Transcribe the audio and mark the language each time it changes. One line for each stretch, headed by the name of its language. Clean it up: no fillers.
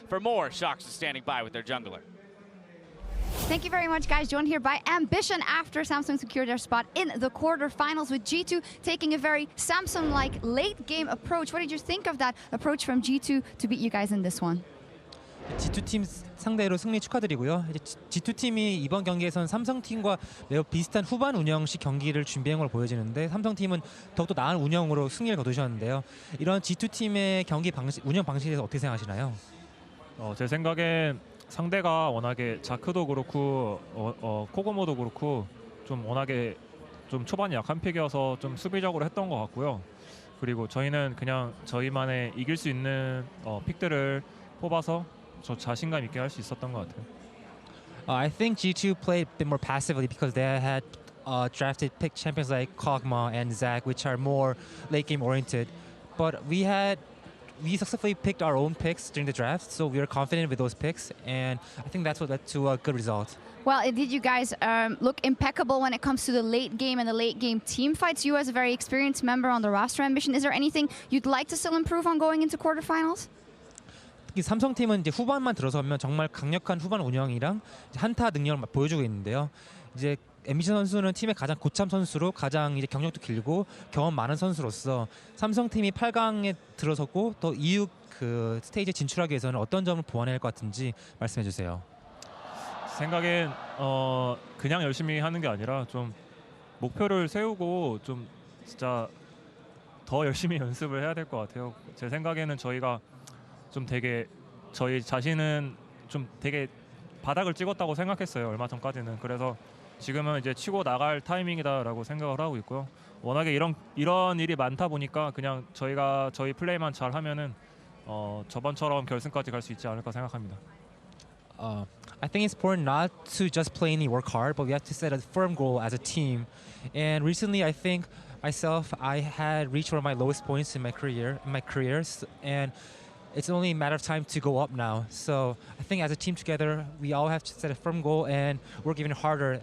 English: For more, Shox is standing by with their jungler. Thank you very much, guys. Joined here by Ambition after Samsung secured their spot in the quarterfinals, with G2 taking a very Samsung-like late-game approach. What did you think of that approach from G2 to beat you guys in this one?
Korean: G2 팀 상대로 승리 축하드리고요. 이제 G2 팀이 이번 경기에선 삼성 팀과 매우 비슷한 후반 운영식 경기를 준비한 걸 보여지는데, 삼성 팀은 더욱더 나은 운영으로 승리를 거두셨는데요. 이런 G2 팀의 경기 방식, 운영 방식에 대해서 어떻게 생각하시나요? 제 생각엔 상대가 워낙에 자크도 그렇고 코그모도 그렇고 좀 워낙에 좀 초반에 약한 픽이어서 좀 수비적으로 했던 것 같고요. 그리고 저희는 그냥 저희만의 이길 수 있는 픽들을 뽑아서 저 자신감 있게 할 수 있었던 것 같아요.
English: I think G2 played a bit more passively because they had drafted pick champions like Kog'Maw and Zach, which are more late game oriented. But we successfully picked our own picks during the draft, so we are confident with those picks, and I think that's what led to a good result. Well, did you guys look impeccable when it comes to the late game and the late game team fights? You as a very experienced member on the roster, Ambition, is there anything you'd like to still improve on going into quarterfinals?
Korean: 특히 삼성팀은 이제 후반만 들어서면 정말 강력한 후반 운영이랑 한타 능력을 보여주고 있는데요. 이제 앰비션 선수는 팀의 가장 고참 선수로, 가장 이제 경력도 길고 경험 많은 선수로서 삼성팀이 8강에 들어섰고 또 이후 그 스테이지에 진출하기 위해서는 어떤 점을 보완해야 할 것 같은지 말씀해 주세요. 생각엔 그냥 열심히 하는 게 아니라 좀 목표를 세우고 좀 진짜 더 열심히 연습을 해야 될 것 같아요. 제 생각에는 저희가 좀 되게 저희 자신은 좀 되게 바닥을 찍었다고 생각했어요. 얼마 전까지는. 그래서 지금은 이제 치고 나갈 타이밍이다라고 생각을 하고 있고요. 워낙에 이런 일이 많다 보니까 그냥 저희가 저희 플레이만 잘 하면은 저번처럼 결승까지 갈 수 있지 않을까 생각합니다.
English: I think it's important not to just play and work hard, but we have to set a firm goal as a team. And recently, I think myself, I had reached one of my lowest points in my careers, and it's only a matter of time to go up now. So I think as a team together, we all have to set a firm goal and work even harder.